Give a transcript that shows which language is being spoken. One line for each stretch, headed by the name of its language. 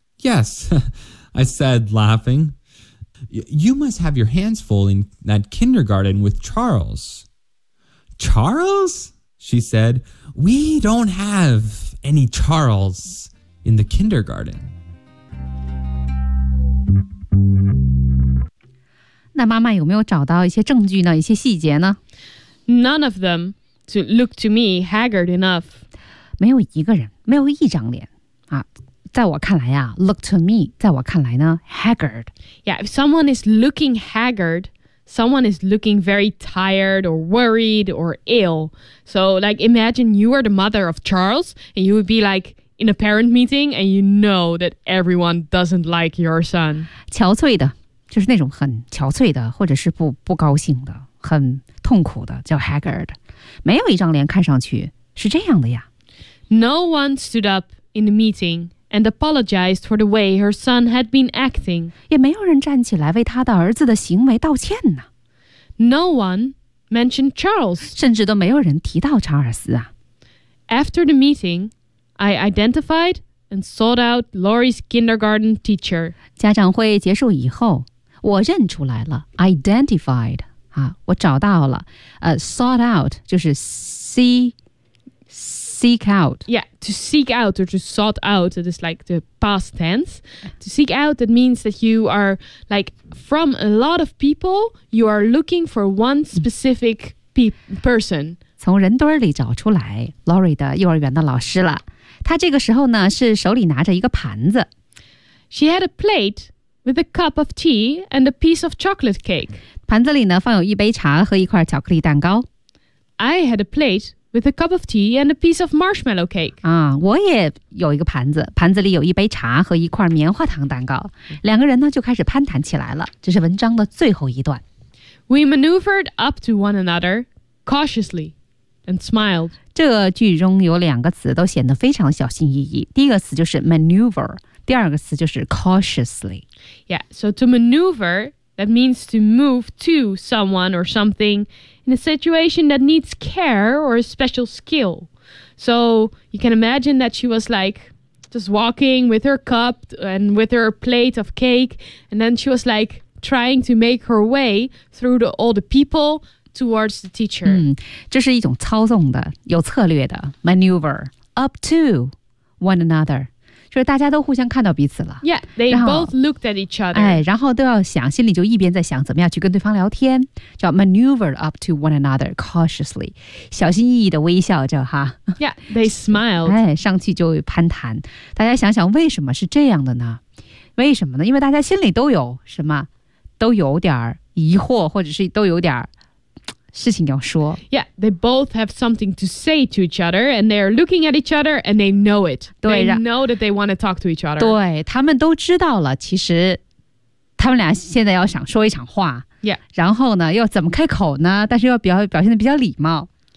English: Yes, I said, laughing. You must have your hands full in that kindergarten with Charles. Charles? She said. We don't have any Charles in the kindergarten.
Chinese: 那妈妈有没有找到一些证据呢？一些细节呢？
English: None of them to look to me haggard enough.
Chinese: 没有一个人，没有一张脸啊。在我看来啊
English: look to me,
Chinese: 在我看来呢 haggard.
English: Yeah, if someone is looking haggard, someone is looking very tired or worried or ill. So like imagine you are the mother of Charles and you would be like in a parent meeting and you know that everyone doesn't like your son.
Chinese: 憔悴的就是那种很憔悴的或者是 不高兴的很痛苦的叫 haggard. 没有一张脸看上去是这样的呀。
English: No one stood up in the meeting. And apologized for the way her son had been acting.
Chinese: 也没有人站起来为他的儿子的行为道歉呢。
English: No one mentioned Charles.
Chinese: 甚至都没有人提到查尔斯啊。
English: After the meeting, I identified and sought out Lori's kindergarten teacher.
Chinese: 家长会结束以后，我认出来了 ，identified 啊，我找到了。
English: Sought out 就是 seek out. Yeah, to seek out or to sought out, it is like the past tense. To seek out, that means that you are like from a lot of people, you are looking for one specific person.
Chinese: 从人堆里找出来 Lori 的幼儿园的老师了。她这个时候呢是手里拿着一个盘子。
English: She had a plate with a cup of tea and a piece of chocolate cake.
Chinese: 盘子里呢放有一杯茶和一块巧克力蛋糕。
English: I had a plate. With a cup of tea and a piece of marshmallow cake.
Chinese: 啊，我也有一个盘子，盘子里有一杯茶和一块棉花糖蛋糕。两个人呢就开始攀谈起来了。这是文章的最后一段。
English: We maneuvered up to one another cautiously and smiled.
Chinese: 这句中有两个词都显得非常小心翼翼。第一个词就是 maneuver， 第二个词就是 cautiously.
English: Yeah, so to maneuver, that means to move to someone or something. In a situation that needs care or a special skill. So you can imagine that she was like just walking with her cup and with her plate of cake. And then she was like trying to make her way through all the people towards the teacher.
Chinese: 嗯，这是一种操纵的，有策略的 maneuver.
English: Up to one another.
Chinese: 就是大家都互相看到彼此了。
English: Yeah, they both looked at each other.
Chinese: 哎，然后都要想，心里就一边在想怎么样去跟对方聊天，叫
English: maneuver up to one another cautiously，
Chinese: 小心翼翼的微笑着哈。
English: Yeah, they smiled.
Chinese: 哎，上去就攀谈。大家想想为什么是这样的呢？为什么呢？因为大家心里都有什么，都有点疑惑，或者是都有点事情要说。
English: Yeah, they both have something to say to each other and they're looking at each other and they know it. They know that they want to talk to each other.
Chinese: 对，他们都知道了，其实他们俩现在要想说一场话。
English: Yeah.
Chinese: 然后呢，又怎么开口呢？但是又表现得比较礼貌。